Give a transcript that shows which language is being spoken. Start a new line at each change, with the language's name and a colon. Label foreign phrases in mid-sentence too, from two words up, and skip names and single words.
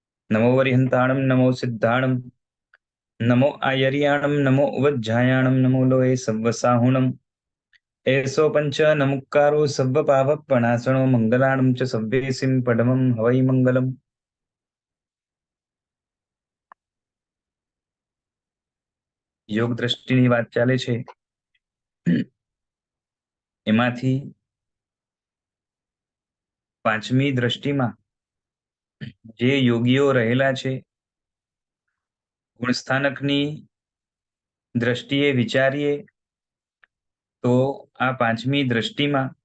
Prakrit languages: नमो वरिहंताणं नमो सिद्धाणं नमो आयर्याणं नमो उवज्झायाणं नमो लोये सव्वसाहुणम् एषो पंच नमुक्कारो सव्वपावपणासनो मंगलाणं च सव्येसिं पडमं हवै मंगलम्।
Gujarati: योग दृष्टिની વાત ચાલે છે એમાંથી પાંચમી દ્રષ્ટિમાં જે યોગીઓ રહેલા છે ગુણસ્થાનકની દ્રષ્ટિએ વિચારીએ તો આ પાંચમી દ્રષ્ટિમાં